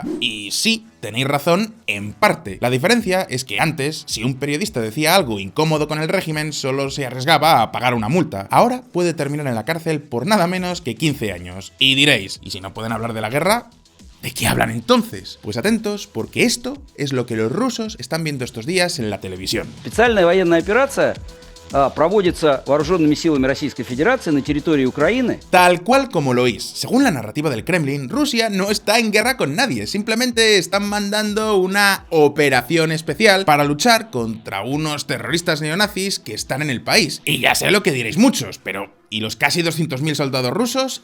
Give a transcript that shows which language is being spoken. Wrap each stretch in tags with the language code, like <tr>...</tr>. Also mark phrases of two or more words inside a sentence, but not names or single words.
<es>Y sí, tenéis razón, en parte. La diferencia es que antes, si un periodista decía algo incómodo con el régimen, solo se arriesgaba a pagar una multa. Ahora puede terminar en la cárcel por nada menos que 15 años. Y diréis, ¿y si no pueden hablar de la guerra? ¿De qué hablan entonces? Pues atentos, porque esto es lo que los rusos están viendo estos días en la televisión.</es> <ru>Специальная военная операция проводится вооруженными силами Российской Федерации на территории Украины.</ru> <es>Tal cual como lo oís. Según la narrativa del Kremlin, Rusia no está en guerra con nadie, simplemente están mandando una operación especial para luchar contra unos terroristas neonazis que están en el país. Y ya sé lo que diréis muchos, pero ¿y los casi 200.000 soldados rusos?</es>